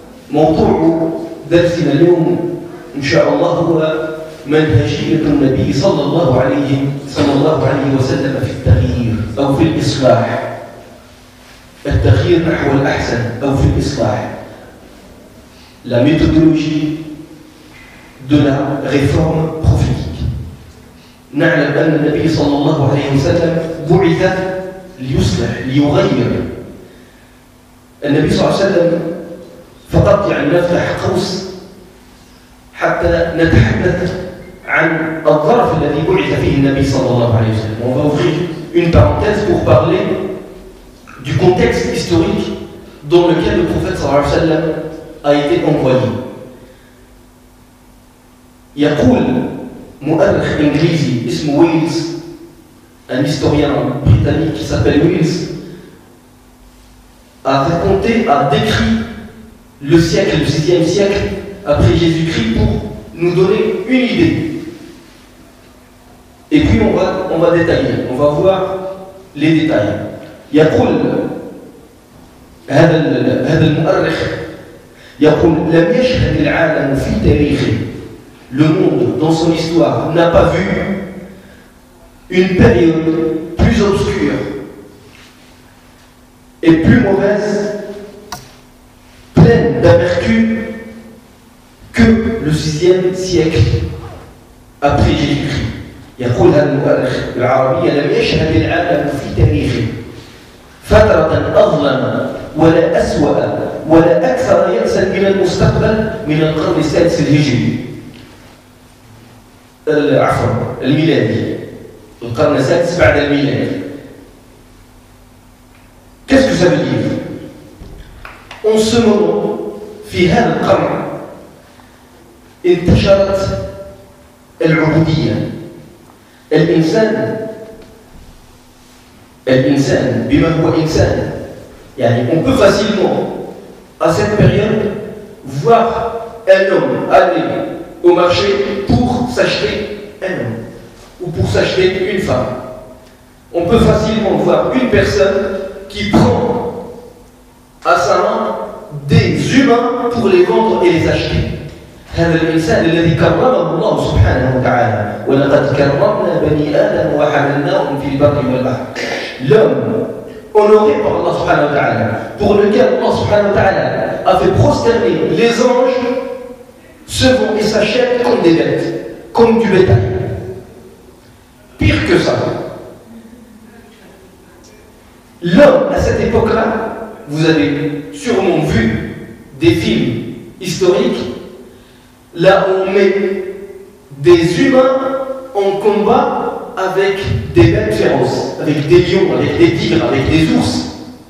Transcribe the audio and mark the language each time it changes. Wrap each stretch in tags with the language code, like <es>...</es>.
<ar>موضوع درسنا اليوم إن شاء الله هو منهجية النبي صلى الله عليه وسلم في التغيير أو في الإصلاح، التغيير نحو الأحسن أو في الإصلاح.</ar> <fr>La méthodologie de la réforme prophétique.</fr> <ar>نعلم أن النبي صلى الله عليه وسلم بعث ليصلح ليغير. النبي صلى الله عليه وسلم فقط نفتح قوس حتى نتحدث عن الظرف الذي بعث فيه النبي صلى الله عليه وسلم.</ar> <fr>On va ouvrir une parenthèse pour parler du contexte historique dans lequel le prophète</fr> <ar>صلى الله عليه وسلم</ar> <fr>a été envoyé.</fr> <ar>يقول مؤرخ إنجليزي اسمه ويلز،</ar> <fr>un historien britannique qui s'appelle Wills, a raconté, a décrit le siècle, le 6e siècle après Jésus-Christ pour nous donner une idée. Et puis on va détailler, on va voir les détails.</fr> <ar>يقول هذا المؤرخ يقول لم يشهد العالم في تاريخه،</ar> <fr>le monde dans son histoire n'a pas vu une période plus obscure et plus mauvaise, pleine d'amertume que le 6e siècle après Jésus-Christ.</fr> <ar>يقول هذا المؤرخ بالعربية لم يشهد العالم في تاريخه فترة أظلم ولا أسوأ ولا أكثر يأسا إلى المستقبل من القرن السادس الهجري، عفوا الميلادي، القرن السادس بعد الميلاد.</ar> <fr>Qu'est-ce que ça veut dire? En ce moment</fr> <ar>في هذا القرن انتشرت العبودية. الإنسان بما هو إنسان،</ar> <fr>on peut facilement à cette période voir un homme aller au marché pour s'acheter un homme ou pour s'acheter une femme. On peut facilement voir une personne qui prend à sa main des humains pour les vendre et les acheter.</fr> <ar>هذا الإنسان الذي كرمه الله سبحانه وتعالى ولقد كرمنا بني آدم وحملناهم في البر والبحر.</ar> <fr>L'homme honoré par Allah subhanahu wa ta'ala, pour lequel Allah subhanahu wa ta'ala a fait prosterner les anges, se vont et s'achètent comme des bêtes, comme du bétail. Pire que ça, l'homme à cette époque-là, vous avez sûrement vu des films historiques, là où on met des humains en combat avec des bêtes féroces, avec des lions, avec des tigres, avec des ours.</fr>